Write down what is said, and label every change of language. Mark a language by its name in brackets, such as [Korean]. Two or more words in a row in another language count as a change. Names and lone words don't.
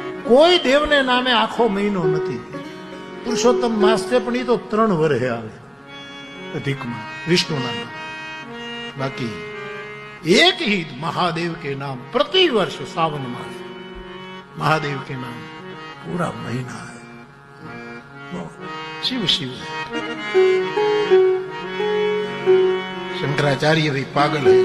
[Gujarati] કોઈ દેવને નામે આખો મહિનો નથી. પુરુષોત્તમ માસ છે પણ એ તો 3 વર્ષે આવે અધિકમાં વિષ્ણુના નામ. [Hindi] બાકી एक ही महादेव के नाम प्रति वर्ष सावन मास महादेव के नाम पूरा महीना है. शिव शिव शंकराचार्य भी पागल है.